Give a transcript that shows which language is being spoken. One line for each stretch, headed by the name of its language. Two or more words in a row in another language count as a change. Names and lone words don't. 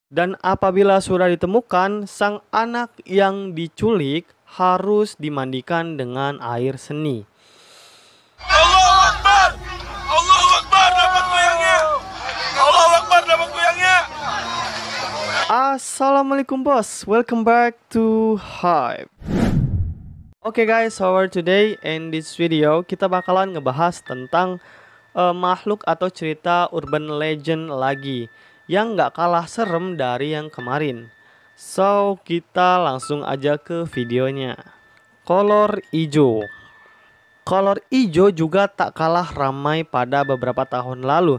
Indonesian: Dan apabila sudah ditemukan, sang anak yang diculik harus dimandikan dengan air seni.
Arabic: الله أكبر! الله أكبر,
Indonesian: dapat kuyangnya!
Arabic: الله أكبر,
Indonesian: dapat kuyangnya! Assalamualaikum bos,
English: welcome back to Hype.
Indonesian: Oke
English: guys, so today in this video
Indonesian: kita bakalan ngebahas tentang makhluk atau cerita
English: urban legend
Indonesian: lagi yang nggak kalah serem dari yang kemarin. So kita langsung aja ke videonya. Kolor ijo. Kolor ijo juga tak kalah ramai pada beberapa tahun lalu.